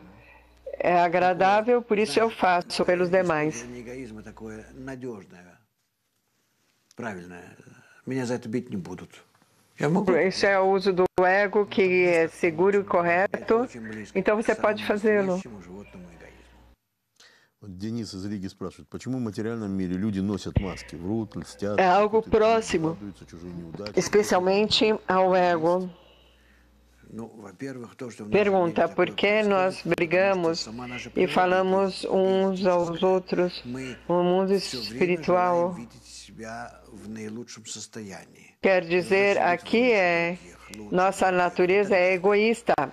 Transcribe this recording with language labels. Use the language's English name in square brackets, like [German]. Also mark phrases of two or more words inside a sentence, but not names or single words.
[Portuguese] É agradável, por isso eu faço pelos demais. Isso é o uso do ego que é seguro e correto, então você pode fazê-lo. [Russian] Денис из Риги спрашивает, почему в материальном мире люди носят маски, врут, льстят, [Portuguese] É algo próximo, [Russian] радуются чужой неудаче? [Portuguese] especialmente ao ego. Pergunta, por que nós brigamos e falamos uns aos outros no mundo espiritual? Quer dizer, aqui nossa natureza é egoísta.